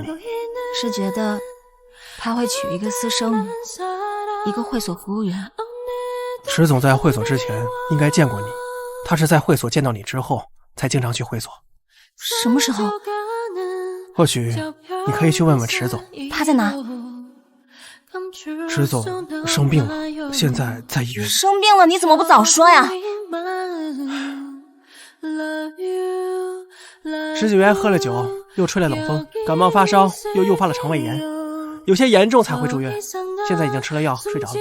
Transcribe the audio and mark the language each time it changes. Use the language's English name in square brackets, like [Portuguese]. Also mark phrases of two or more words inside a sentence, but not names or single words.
[Chinese] 是覺得他會娶一個私生女，一個會所服務員。池總在會所之前應該見過你，他是在會所見到你之後才經常去會所。什麼時候？或許你可以去問問池總。他在哪？池總生病了，現在在醫院。生病了你怎麼不早說呀？池景淵喝了酒，又吹了冷風，感冒發燒，又誘發了腸胃炎，有些嚴重才會住院，現在已經吃了藥睡着了。